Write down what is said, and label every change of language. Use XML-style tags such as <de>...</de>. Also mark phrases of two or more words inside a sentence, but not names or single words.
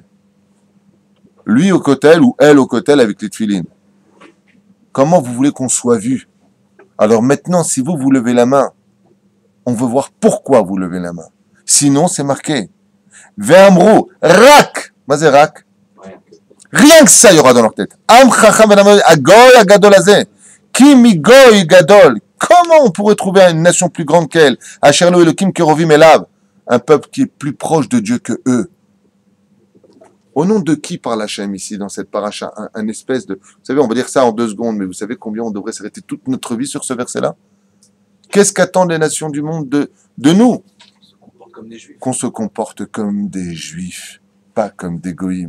<fr>Lui au kotel ou elle au kotel avec les tefilines. Comment vous voulez qu'on soit vu? Alors maintenant, si vous levez la main, on veut voir pourquoi vous levez la main. Sinon, c'est marqué.</fr> <he>ואמרו רק מה זה רק.</he> <fr>Rien que ça, il y aura dans leur tête.</fr> <he>עם חכם הגוי הגדול הזה. כי מי גוי גדול.</he> <fr>Comment on pourrait trouver une nation plus grande qu'elle?</fr> <he>אשר לו אלוהים קרובים אליו.</he> <fr>Un peuple qui est plus proche de Dieu que eux. Au nom de qui parle Hachem ici, dans cette paracha? Un espèce de... Vous savez, on va dire ça en 2 secondes, mais vous savez combien on devrait s'arrêter toute notre vie sur ce verset-là? Qu'est-ce qu'attendent les nations du monde de nous? Qu'on se comporte comme des juifs, pas comme des goïms.</fr>